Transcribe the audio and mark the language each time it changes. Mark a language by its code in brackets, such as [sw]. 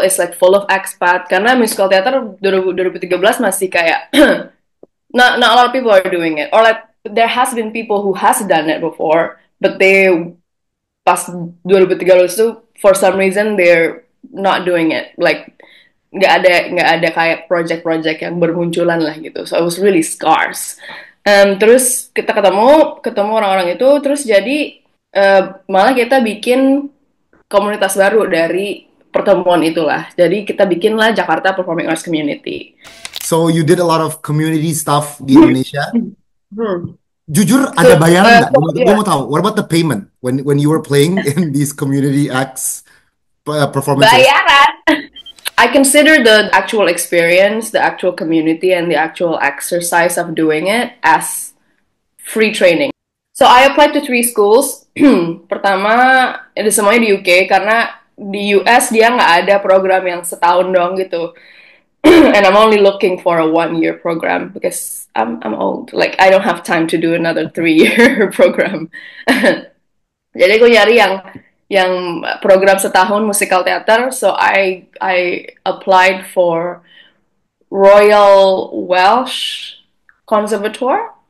[en] It's like full of expat. [id] Karena musical theater 2013 masih kayak [en] not a lot of people are doing it, or like there has been people who has done it before, but they [id] pas 2013 itu [en] for some reason they're not doing it, like [id] nggak ada kayak project-project yang bermunculan lah gitu. [en] So it was really scarce. [id] Terus kita ketemu orang-orang itu, terus jadi malah kita bikin komunitas baru dari pertemuan itulah. Jadi kita bikinlah Jakarta Performing Arts Community. [en] So you did a lot of community stuff [id] di Indonesia. Hmm. Jujur, ada bayaran nggak? Gue yeah. mau tahu. [en] What about the payment when you were playing in these community acts performances? [id] Bayaran. [en] I consider the actual experience, the actual community, and the actual exercise of doing it as free training. So I applied to 3 schools. [id] Pertama, itu semuanya di UK, karena di US dia nggak ada program yang setahun doang gitu. [en] And I'm only looking for a 1-year program because I'm old. Like I don't have time to do another 3-year program. [id] Jadi gue nyari yang program setahun musical theater. [en] So I applied for Royal Welsh Conservatoire.